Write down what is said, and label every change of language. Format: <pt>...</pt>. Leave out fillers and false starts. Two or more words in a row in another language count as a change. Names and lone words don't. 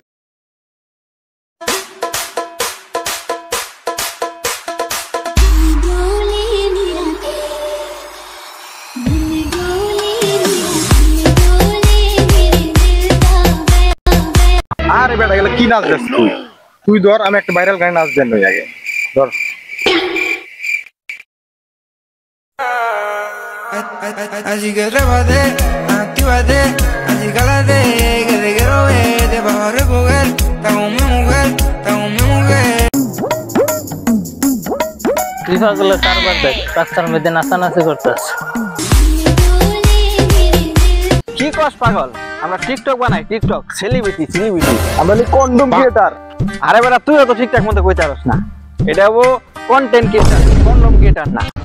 <bn>আরে বেটা গেলে কি নাচ যাস তুই? তুই ধর, আমি একটা ভাইরাল গান নাচ দেন ওই আগে ধর।</bn> <es>Así que trépate, actívate, así cálate, que te quiero ver, te vas a recoger, estás con mi mujer, estás con mi mujer.</es> <bn>তুই পাগলের কারবার দেখ, রাস্তার মধ্যে নাচানাচি করতেছ। কি কস পাগল? আমরা টিকটক বানাই, টিকটক সেলিব্রিটি। আমরা</bn> <en>condom creator.</en> <bn>আরে বেটা তুইও তো ঠিকঠাক মতো কইতে পারস না। এটা ও</bn> <en>content creator, condom creator</en> <bn>না।</bn>